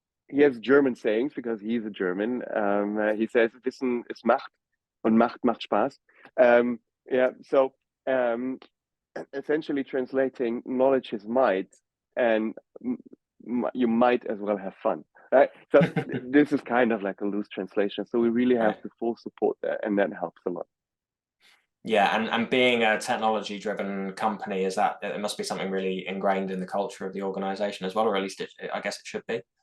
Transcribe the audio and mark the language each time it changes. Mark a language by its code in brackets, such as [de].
[en] He has German sayings because he's a German. He says, [de] "Wissen ist Macht und Macht macht Spaß." [en] Yeah, so essentially translating, knowledge is might, and you might as well have fun, right? So this is kind of like a loose translation. So we really have to full support that, and that helps a lot. Yeah, and being a technology-driven company, is that it must be something really ingrained in the culture of the organization as well, or at least I guess it should be.